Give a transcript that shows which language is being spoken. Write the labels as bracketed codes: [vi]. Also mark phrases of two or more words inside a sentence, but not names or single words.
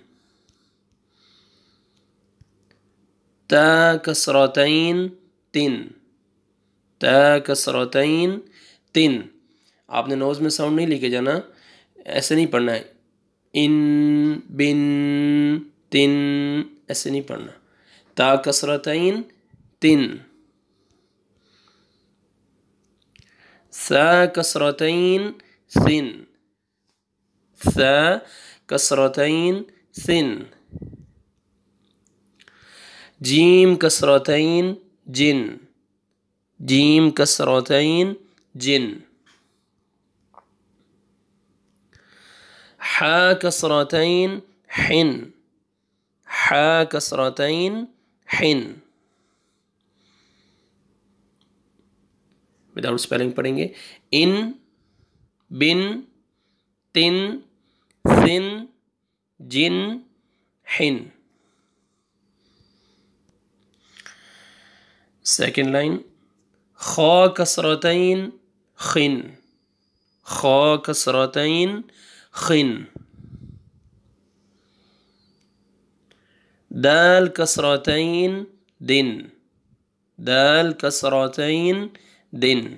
[ar] تا کسرتین تن، تا کسرتین تن۔ [ur] آپ نے نوز میں ساؤنڈ نہیں لے کے جانا، ایسے نہیں پڑھنا ہے۔ [ar] ان بن تن [ur] ایسے نہیں پڑھنا۔ [ar] تا کسرتین تن۔ ثا کسرتین ثن، ثا کسرتین ثن۔ جیم کسرتین جن، جیم کسرتین جن۔ حا کسرتین حن، حا کسرتین حن۔ [en] without spelling [ur] پڑھیں گے۔ [ar] ان بن تن ثن جن حن۔ [en] second line. [ar] خا کسرتین خن، خا کسرتین خن۔ دال کسرتین دن، دال کسرتین دن۔